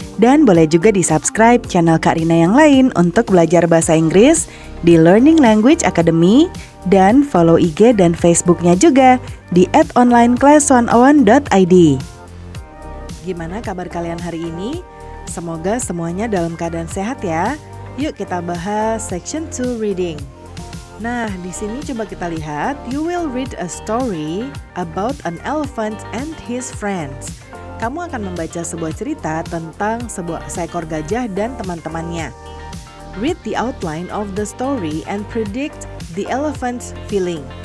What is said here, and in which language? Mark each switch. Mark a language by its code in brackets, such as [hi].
[id] Dan boleh juga di-subscribe channel Kak Rina yang lain untuk belajar bahasa Inggris di Learning Language Academy. Dan follow IG dan Facebooknya juga di @onlineclass101.id. Gimana kabar kalian hari ini? Semoga semuanya dalam keadaan sehat ya. Yuk kita bahas Section 2 Reading. Nah, di sini coba kita lihat, [en] you will read a story about an elephant and his friends. [id] Kamu akan membaca sebuah cerita tentang seekor gajah dan teman-temannya. [en] Read the outline of the story and predict the elephant's feeling.